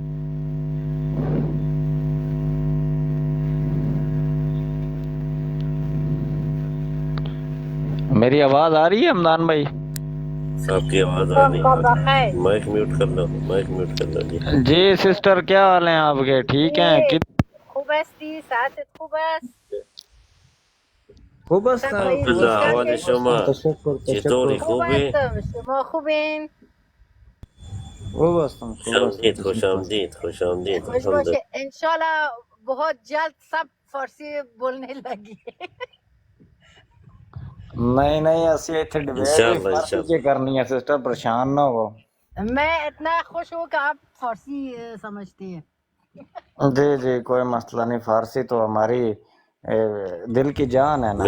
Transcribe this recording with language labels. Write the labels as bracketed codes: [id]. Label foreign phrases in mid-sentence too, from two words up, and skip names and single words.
[ur] میری آواز آ رہی ہے حمدان بھائی؟ آپ کی آواز آ رہی ہے، مائک میوٹ کر لو، مائک میوٹ کر لو جی. جی سسٹر کیا حال ہیں آپ کے؟ ٹھیک ہیں؟ [fa] خوب هستم خوب الحمدللہ، هستم احوال خوب شما هستم تشکر چطوری؟ تشکر خوبی؟ خوب هستم خوش خوب هستم آمدید، خوش تشکر. آمدید، خوش آمدید. الحمدللہ. [pa] نہیں نہیں، اسی ایتھے ڈبیٹ بھی انشاءاللہ فارسی انشاءاللہ. کی کرنی ہے [ur] سسٹر، پریشان نہ ہو. جی جی کوئی مسئلہ نہیں، فارسی تو ہماری دل کی جان ہے نا.